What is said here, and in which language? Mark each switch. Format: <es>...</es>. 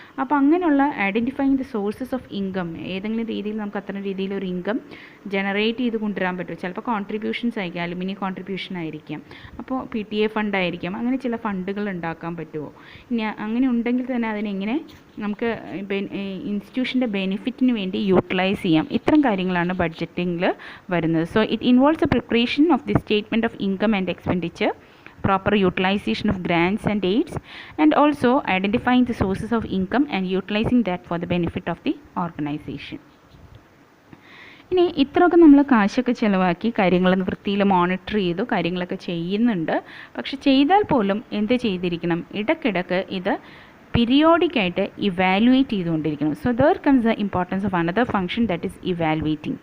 <ml>അപ്പോൾ അങ്ങനെയുള്ള</ml> <en>identifying the sources of income,</en> <ml>ഏതെങ്കിലും രീതിയിൽ നമുക്ക് അത്തരം രീതിയിൽ ഒരു ഇൻകം ജനറേറ്റ് ചെയ്ത് കൊണ്ടുവരാൻ പറ്റും. ചിലപ്പോൾ കോൺട്രിബ്യൂഷൻസ് ആയിരിക്കാം, അലുമിനി കോൺട്രിബ്യൂഷൻ ആയിരിക്കാം, അപ്പോൾ PTA ഫണ്ട് ആയിരിക്കാം. അങ്ങനെ ചില ഫണ്ടുകൾ ഉണ്ടാക്കാൻ പറ്റുമോ, ഇനി അങ്ങനെ ഉണ്ടെങ്കിൽ തന്നെ അതിനെങ്ങനെ നമുക്ക് ഇൻസ്റ്റിറ്റ്യൂഷൻ്റെ ബെനിഫിറ്റിന് വേണ്ടി യൂട്ടിലൈസ് ചെയ്യാം. ഇത്തരം കാര്യങ്ങളാണ് ബഡ്ജറ്റിങ്ങിൽ വരുന്നത്.</ml> <en>So it involves a preparation of the statement of income and expenditure, proper utilization of grants and aids, and also identifying the sources of income and utilizing that for the benefit of the organization.</en> <ml>ഇനി ഇത്രയൊക്കെ നമ്മൾ കാശൊക്കെ ചിലവാക്കി കാര്യങ്ങൾ വൃത്തിയിൽ monitor ചെയ്തു കാര്യങ്ങളൊക്കെ ചെയ്യുന്നുണ്ട്. പക്ഷെ ചെയ്താൽ പോലും എന്ത് ചെയ്തിരിക്കണം, ഇടയ്ക്കിടയ്ക്ക് ഇത് പീരിയോഡിക്കായിട്ട് ഇവാലുവേറ്റ് ചെയ്തുകൊണ്ടിരിക്കണം.</ml> <en>So there comes the importance of another function that is evaluating.</en>